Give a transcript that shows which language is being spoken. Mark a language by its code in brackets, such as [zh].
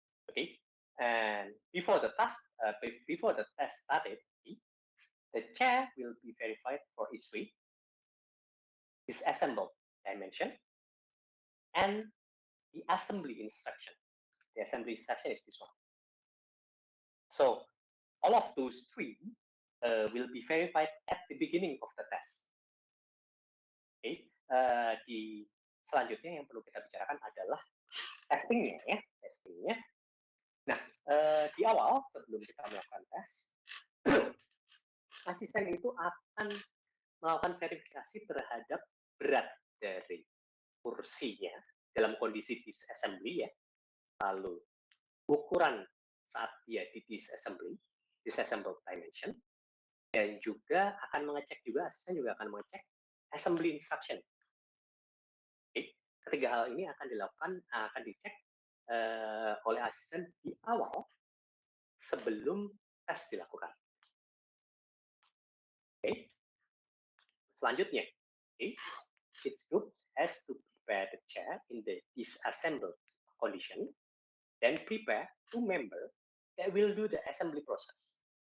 [en] Okay, and before the test started, the chair will be verified for each week, disassembled dimension, and the assembly instruction. The assembly instruction is this one. So all of those three will be verified at the beginning of the test. [id] Okay, di selanjutnya yang perlu kita bicarakan adalah testingnya ya, testingnya. Nah, di awal sebelum kita melakukan tes, asisten itu akan melakukan verifikasi terhadap berat dari kursinya dalam kondisi disassembly ya, lalu ukuran saat dia di [en] disassembled dimension, [id] dan juga akan mengecek juga, asisten juga akan mengecek [en] assembly instruction. [id] Oke, ketiga hal ini akan dicek oleh asisten di awal sebelum tes dilakukan. Oke, selanjutnya, [en] each group has to prepare the chair in the disassembled condition, then prepare 2 members that will do the assembly process.